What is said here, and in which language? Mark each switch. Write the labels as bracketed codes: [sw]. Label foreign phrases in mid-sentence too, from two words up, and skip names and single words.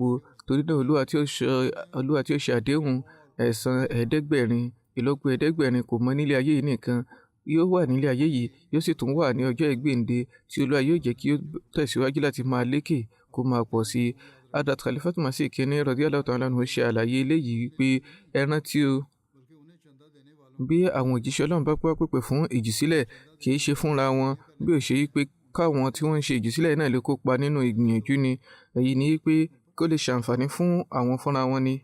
[yo] Torí náà Olúwa tí ó ṣe àdéhùn ẹ̀san 500, ìlọ́po 500 kò mọ nílé ayé yìí nìkan, yóò wà nílé ayé yìí, yóò sì tún wà ní ọjọ́ ìgbéǹde tí Olúwa yóò jẹ́ kí ó tẹ̀síwájú láti máa lékè, kó máa pọ̀ sí i. Hadrat Khalifatul Masih Kínní [ar] رضي الله تعالى عنه [yo] ṣe àlàyé eléyìí wípé ẹ rántí o, bí àwọn òjíṣẹ́ Ọlọ́run bá pèpè fún ìjùsílẹ̀, kì í ṣe fúnra wọn, bí ó ṣe wípé káwọn tí wọ́n ń ṣe ìjùsílẹ̀ náà lè kópa nínú ìgbìyànjú ni. Èyí ni wípé kó lè ṣàǹfààní fún àwọn fúnra wọn ni.